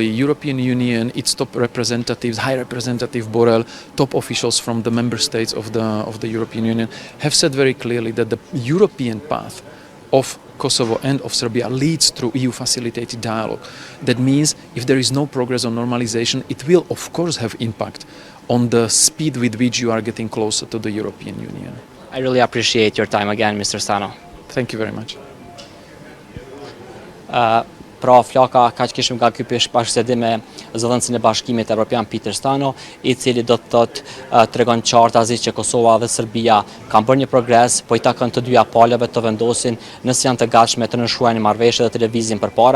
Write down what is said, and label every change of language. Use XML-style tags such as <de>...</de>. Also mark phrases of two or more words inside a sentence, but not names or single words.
<en>European Union, its top representatives, High Representative Borrell, top officials from the member states of the European Union have said very clearly that the European path of Kosovo and of Serbia leads through EU facilitated dialogue. That means if there is no progress on normalization, it will of course have impact on the speed with which you are getting closer to the European Union. I really appreciate your time again, Mr. Stano. Thank you very much.</en> <sq>Pra flaka kaq kishim nga ky bashkësedim me zëdhënësin e Bashkimit Evropian Peter Stano, i cili do të thotë tregon qartazi që Kosova dhe Serbia kanë bërë një progres, po i takon të dyja palëve të vendosin nëse janë të gatshme të nënshkruajnë marrëveshje dhe të lëvizin përpara.</sq>